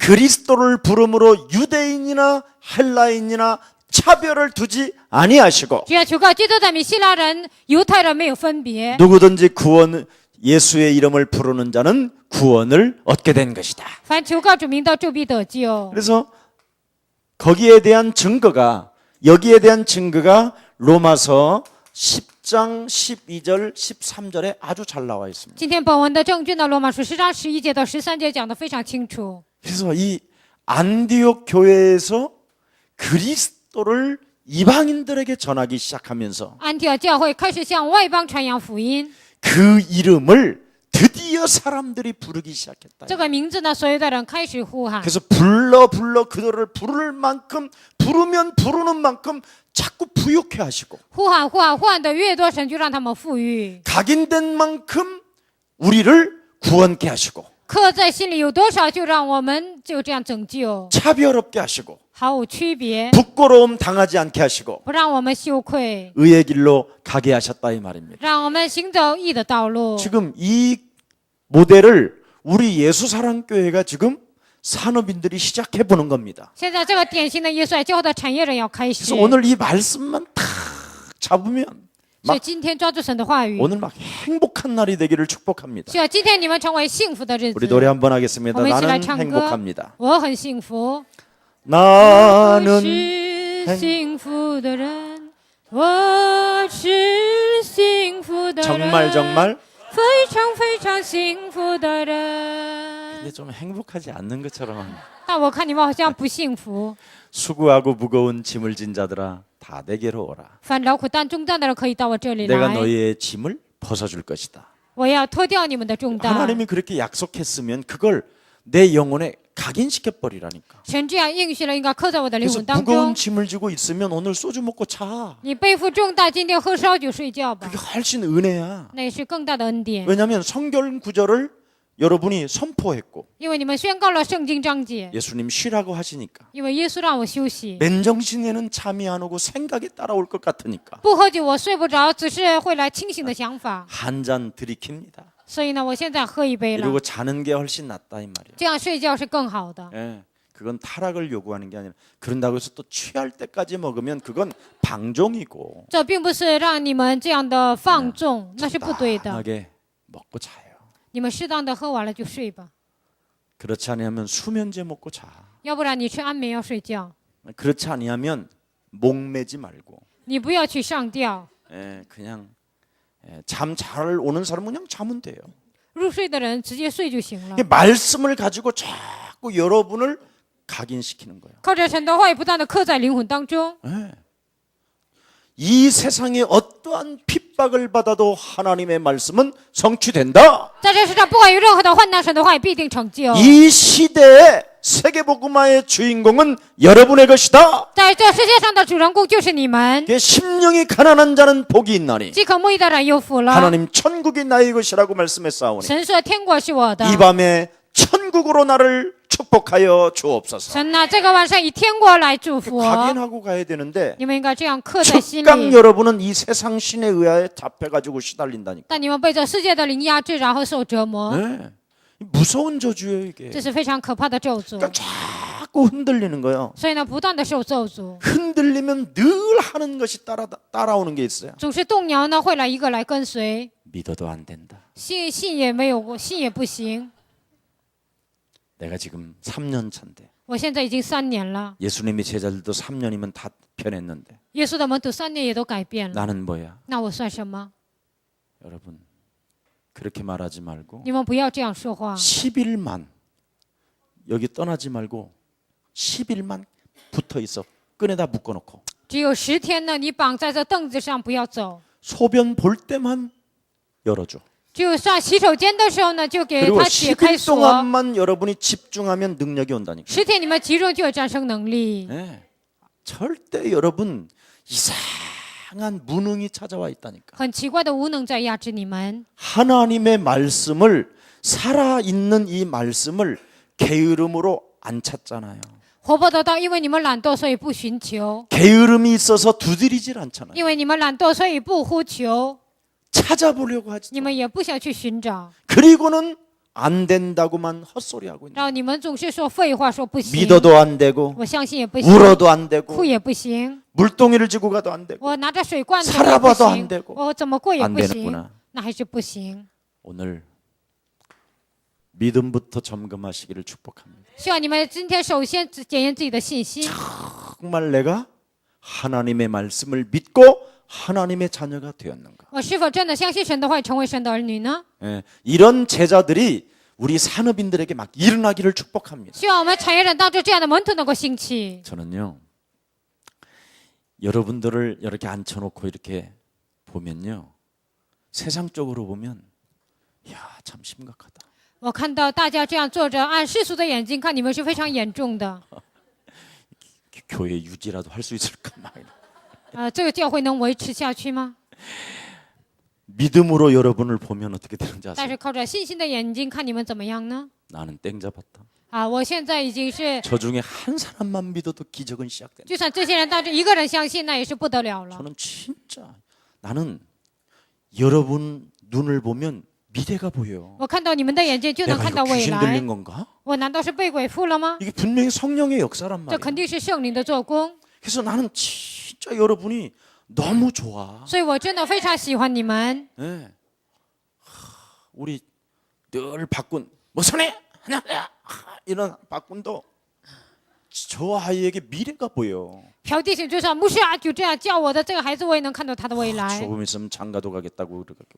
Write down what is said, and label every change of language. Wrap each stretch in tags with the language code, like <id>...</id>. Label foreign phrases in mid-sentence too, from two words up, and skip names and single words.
<ko>그리스도를 부름으로 유대인이나 헬라인이나 차별을 두지 아니하시고</ko> <zh>只要求告基督的名，希腊人、犹太人没有分别。</zh> <ko>누구든지 예수의 이름을 부르는 자는 구원을 얻게 된 것이다.</ko> <zh>凡求告主名的，就必得救。</zh> <ko>그래서 여기에 대한 증거가 로마서 10장 12절 13절에 아주 잘 나와 있습니다.</ko> <zh>今天本文的证据呢，罗马书10章11节到13节讲得非常清楚。</zh> <ko>그래서 이 안디옥 교회에서 그리스도를 이방인들에게 전하기 시작하면서</ko> <zh>安提阿教会开始向外邦传扬福音，</zh> <ko>그 이름을 드디어 사람들이 부르기 시작했다.</ko> <zh>这个名字呢，所有的人开始呼喊。</zh> <ko>그래서 불러 그들을 부를 만큼 부르면 부르는 만큼 자꾸 부욕해 하시고</ko> <zh>呼喊的越多，神就让他们富裕。</zh> <ko>각인된 만큼 우리를 구원케 하시고</ko> <zh>刻在心里有多少，就让我们就这样拯救，</zh> <ko>차별 없게 하시고</ko> <zh>毫无区别，</zh> <ko>부끄러움 당하지 않게 하시고</ko> <zh>不让我们羞愧，</zh> <ko>의의 길로 가게 하셨다 이 말입니다.</ko> <zh>让我们行走义的道路。</zh> <ko>지금 이 모델을 우리 예수사랑교회가 지금 산업인들이 시작해 보는 겁니다.</ko> <zh>现在这个典型的耶稣爱教会的产业人要开始，</zh> <ko>그래서 오늘 이 말씀만 탁 잡으면</ko> <zh>所以今天抓住神的话语，</zh> <ko>오늘 막 행복한 날이 되기를 축복합니다.</ko> <zh>希望今天你们成为幸福的日</zh> <ko>우리</ko> <zh>子。</zh> <ko>노래 한번 하겠습니다.</ko> <zh>我们一起来</zh> <ko>나는</ko> <zh>唱歌。</zh> <ko>행복합니다.</ko> <zh>我很幸福，</zh> <ko>나는</ko> <zh>是幸福的人，我是幸福的人，</zh> <ko>정말</ko> <zh>非常幸福的人。</zh> <ko>근데 좀 행복하지 않는 것처럼</ko> <zh>但我看你们好像不幸福。</zh> <ko>수고하고 무거운 짐을 진 자들아 다 내게로 오라.</ko> <zh>凡劳苦担重担的人可以到我这里</zh> <ko>내가</ko> <zh>来，</zh> <ko>너희의 짐을 벗어줄 것이다.</ko> <zh>我要脱掉你们的重担。</zh> <ko>하나님이 그렇게 약속했으면 그걸 내 영혼에 각인시켜 버리라니까.</ko> <zh>神这样应许了，应该刻在我的灵</zh> <ko>그래서</ko> <zh>魂当</zh> <ko>무거운</ko> <zh>中。</zh> <ko>짐을 지고 있으면 오늘 소주 먹고 자.</ko> <zh>你背负重担，今天喝烧酒睡觉吧，</zh> <ko>그게 훨씬 은혜야.</ko> <zh>那也是更大的恩典。</zh> <ko>왜냐하면 성경 구절을 여러분이 선포했고</ko> <zh>因为你们宣告了圣经章节，</zh> <ko>예수님 쉬라고 하시니까</ko> <zh>因为耶稣让我休息，</zh> <ko>맨정신에는 잠이 안 오고 생각이 따라올 것 같으니까</ko> <zh>不喝酒我睡不着，只是会来清醒的想法。</zh> <ko>한 잔 들이킵니다.</ko> <zh>所以呢，我现在喝一杯了，</zh> <ko>그리고 자는 게 훨씬 낫다 이 말이에요.</ko> <zh>这样睡觉是更好的。</zh> <ko>예, 그건 타락을 요구하는 게 아니라 그런다고 해서 또 취할 때까지 먹으면 그건 방종이고</ko> <zh>这并不是让你们这样的放纵，那是不对的。</zh> <ko>적당하게 먹고 자요.</ko> <zh>你们适当的喝完了就睡吧，</zh> <ko>그렇지 않으면 수면제 먹고 자.</ko> <zh>要不然你吃安眠药睡觉，</zh> <ko>그렇지 아니하면 목매지 말고</ko> <zh>你不要去上吊。</zh> <ko>예, 그냥 잠 잘 오는 사람은 그냥 자면 돼요.</ko> <zh>入睡的人直接睡就行了</zh> <ko>이게 。 말씀을 가지고 자꾸 여러분을 각인시키는 거예요.</ko> <zh>靠着神的话语不断的刻在灵魂当中。</zh> <ko>예. 이 세상에 어떠한 핍박을 받아도 하나님의 말씀은 성취된다.</ko> <zh>在这世上，不管有任何的患难，神的话语必定成就。</zh> <ko>이 시대의 세계복음화의 주인공은 여러분의 것이다.</ko> <zh>在这世界上的主人公就是你们。</zh> <ko>심령이 가난한 자는 복이 있나니</ko> <zh>饥渴慕义的人有福了。</zh> <ko>하나님 천국이 나의 것이라고 말씀했사오니</ko> <zh>神说天国是我的。</zh> <ko>이 밤에 천국으로 나를 축복하여 주옵소서.</ko> <zh>神呐，这个晚上以天国来祝福我。</zh> <ko>각인하고 가야 되는데</ko> <zh>你们应该这样刻在心</zh> <ko>즉각</ko> <zh>里。</zh> <ko>여러분은 이 세상 신에 의하여 잡혀가지고 시달린다니까.</ko> <zh>但你们被这世界的灵压制，然后受折磨，</zh> <ko>네. 무서운 저주예요 이게.</ko> <zh>这是非常可怕的咒诅。</zh> <ko>그러니까 자꾸 흔들리는 거예요.</ko> <zh>所以呢，不断的受咒诅，</zh> <ko>흔들리면 늘 하는 것이 따라오는 게 있어요.</ko> <zh>总是动摇呢，会来一个来跟随。</zh> <ko>믿어도 안 된다.</ko> <zh>信也没有，信也不行。</zh> <ko>내가 지금 3년 차인데</ko> <zh>我现在已经3年了，</zh> <ko>예수님의 제자들도 3년이면 다 변했는데</ko> <zh>耶稣的门徒3年也都改变了，</zh> <ko>나는 뭐야?</ko> <zh>那我算什么？</zh> <ko>여러분 그렇게 말하지 말고</ko> <zh>你们不要这样说话。</zh> <ko>10일만 여기 떠나지 말고 10일만 붙어 있어. 끈에다 묶어놓고</ko> <zh>只有10天呢，你绑在这凳子上，不要走。</zh> <ko>소변 볼 때만 열어줘.</ko> <zh>只有上洗手间的时候呢，就给</zh> <ko>그리고</ko> <zh>他解开</zh> <ko>10일</ko> <zh>锁。</zh> <ko>동안만 여러분이 집중하면 능력이 온다니까.</ko> <zh>10 天你们集中就有战胜能力。</zh> <ko>네. 절대 여러분 이상한 무능이 찾아와 있다니까.</ko> <zh>很奇怪的无能在压制你们。</zh> <ko>하나님의 말씀을 살아있는 이 말씀을 게으름으로 안 찾잖아요.</ko> <zh>活泼得到，因为你们懒惰，所以不寻求；</zh> <ko>게으름이 있어서 두드리질 않잖아요.</ko> <zh>因为你们懒惰，所以不呼求；</zh> <ko>찾아보려고 하지.</ko> <zh>你们也不想去寻找，</zh> <ko>그리고는 안 된다고만 헛소리하고 있는.</ko> <zh>然后你们总是说废话，说不行。</zh> <ko>믿어도 안 되고</ko> <zh>我相信也不行，</zh> <ko>울어도 안</ko> <zh>哭</zh> <ko>되고</ko> <zh>也不行，</zh> <ko>물동이를 지고 가도 안 되고</ko> <zh>我拿着水罐头</zh> <ko>살아</ko> <zh>也不</zh> <ko>봐도 안</ko> <zh>行</zh> <ko>되고 ，</ko> <zh>我怎么过也</zh> <ko>안</ko> <zh>不行，</zh> <ko>되는구나.</ko> <zh>那还是不行。</zh> <ko>오늘 믿음부터 점검하시기를 축복합니다.</ko> <zh>希望你们今天首先检验自己的信心，</zh> <ko>정말 내가 하나님의 말씀을 믿고 하나님의 자녀가 되었는가?</ko> <zh>我是否真的相信神的话，成为神的儿女呢？</zh> <ko>예, 이런 제자들이 우리 산업인들에게 막 일어나기를 축복합니다.</ko> <zh>希望我们产业人当中这样的门徒能够兴起。</zh> <ko>저는요, 여러분들을 이렇게 앉혀놓고 이렇게 보면요, 세상적으로 보면, 야, 참 심각하다.</ko> <zh>我看到大家这样坐着，按世俗的眼睛看，你们是非常严重的。</zh> <ko>교회 유지라도 할 수 있을까? 막 이런.</ko> <zh>这个教会能维持下去吗？</zh> <ko>믿음으로 여러분을 보면 어떻게 되는지</ko> <zh>但</zh> <ko>아세요?</ko> <zh>是靠着信心的眼睛看你们怎么样呢？</zh> <ko>나는 땡 잡았다.</ko> <zh>我现在已经是，</zh> <ko>저 중에 한 사람만 믿어도 기적은 시작된다.</ko> <zh>就算这些人当中一个人相信，那也是不得了了。</zh> <ko>저는 진짜 나는 여러분 눈을 보면 미래가 보여요.</ko> <zh>我看到你们的眼睛，就能</zh> <ko>내가</ko> <zh>看到</zh> <ko>이거</ko> <zh>未</zh> <ko>귀신</ko> <zh>来</zh> <ko>들린 。 건가?</ko> <zh>我难道是被鬼附了吗？</zh> <ko>이게 분명히 성령의 역사란</ko> <zh>这</zh> <ko>말이에요.</ko> <zh>肯定是圣灵的做工。</zh> <ko>그래서 나는 진짜 여러분이 너무 좋아.</ko> <zh>所以我真的非常喜欢你们。</zh> <ko>네. 우리 늘 박군 뭐선해 하나 이런 박군도 저 아이에게 미래가 보여.</ko> <zh>朴弟兄就说：“牧师啊，就这样叫我的这个孩子，我也能看到他的未来。</zh> <ko>조금 있으면 장가도 가겠다고 그러겠고.</ko>